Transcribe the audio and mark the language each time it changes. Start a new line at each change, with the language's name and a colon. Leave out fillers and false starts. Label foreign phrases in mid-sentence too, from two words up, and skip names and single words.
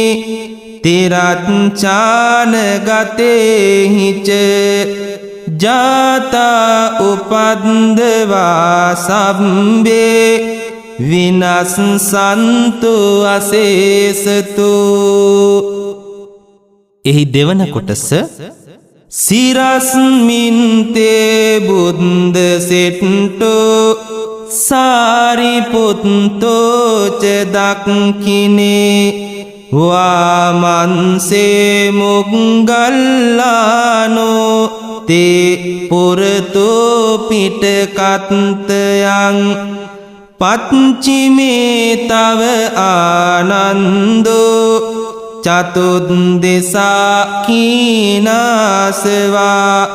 Pali: තිරච්ඡානගතේහිච ජාතා උපද්දවා සම්බේ විනස්සන්තු අසේසතු.
Sinhala: එහි දෙවන කොටස
Pali: සිරස්මින්තේ බුද්ධ සෙට්ටෝ සාරිපුත්තෝ ච දක්ඛිනේ වාමන්සේ මුග්ගල්ලානෝ තේ පුරතෝ පිටකත්තයන් පච්චිමේ තව ආනන්දෝ චතුද්දසා කීනාසවා